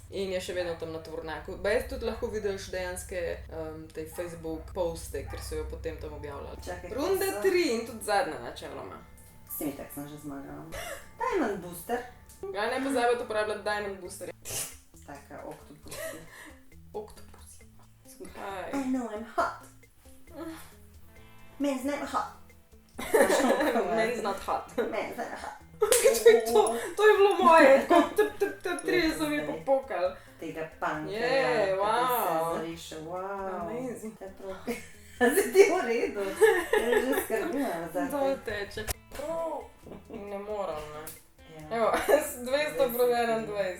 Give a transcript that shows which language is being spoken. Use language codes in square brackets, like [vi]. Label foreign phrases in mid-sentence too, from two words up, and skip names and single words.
[sl] In je še vedno tam na tovornjaku. Bej tudi lahko vidiš dejanske te Facebook poste, ker so jo potem tam objavljali. Runda 3 in tudi zadnja načeloma. Si mi tak sem že zmagala. Diamond Booster. Ja, ne pozabite uporabljati Diamond Booster. Taka oktopusi. Oktopusi. [en] I know I'm hot. Men's never hot. Men's not hot. Men's never hot. [sl] To je bilo moje, tako 3 so mi popokali. Tega panka, wow. se zariše, wow. Amazing. Si ti v redu? Je že skrbila za te. To teče. Ne moram, ne. Evo, 200 pro 21.